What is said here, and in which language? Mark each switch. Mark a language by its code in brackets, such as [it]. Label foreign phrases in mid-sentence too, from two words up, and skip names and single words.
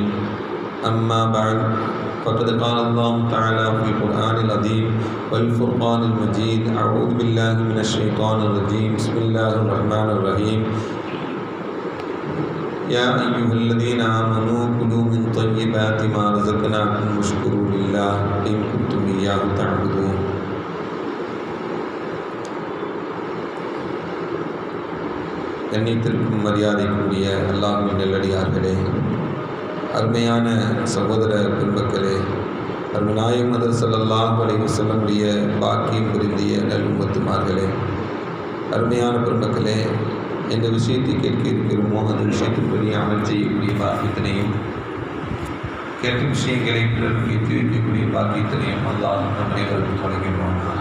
[ar] أما بعد، فقد قال الله تعالى في القرآن العظيم والفرقان المجيد: أعوذ بالله من الشيطان الرجيم، بسم الله الرحمن الرحيم. يا أيها الذين آمنوا كلوا من طيبات ما رزقناكم واشكروا لله إن كنتم إياه تعبدون. [ta] கண்ணியத்திற்கும் மரியாதைக்குரிய அல்லாஹ்வின் நல்லடியார்களே, அருமையான சகோதர பெருமக்களே, அருமைநாயகம் ஹதரத் [ar] صلى الله عليه وسلم [ta] பாக்கியம் பொருந்திய நல்லும்மத்துமார்களே, அருமையான பெருமக்களே, எந்த விஷயத்தை கேட்க இருக்கிறோமோ அந்த விஷயத்தின்படி அமல் செய்யக்கூடிய பாக்கியத்தினையும், கேட்ட விஷயங்களை பிறருக்கு எத்தி வைக்கக்கூடிய பாக்கியத்தினையும் அல்லாஹ் நம் அனைவருக்கும் வழங்கிடுவானாக.